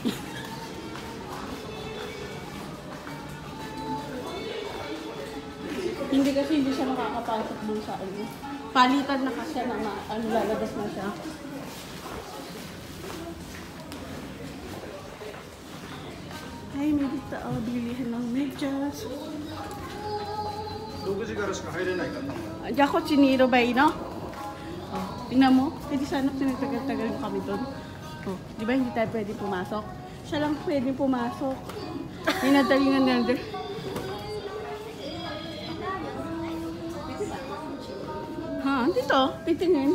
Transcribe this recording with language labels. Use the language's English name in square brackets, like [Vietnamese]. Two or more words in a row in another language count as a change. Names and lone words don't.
[Filipino] Hindi kasi hindi siya makakapasok dun sa ano. Palitan na kasi na lalabas na siya. Ay, may dito bilihan ng medyas. [Japanese] 6 時からしか入れないからな。 [Filipino] Diyan ko chiniro ba no? Oh, tingnan mo. Pwede sana pinagtagal-tagal mo kami doon. Oh, di ba hindi tayo pwede pumasok? Siya lang pwede pumasok. Pinadalingan na doon. Ha, dito. Titingin.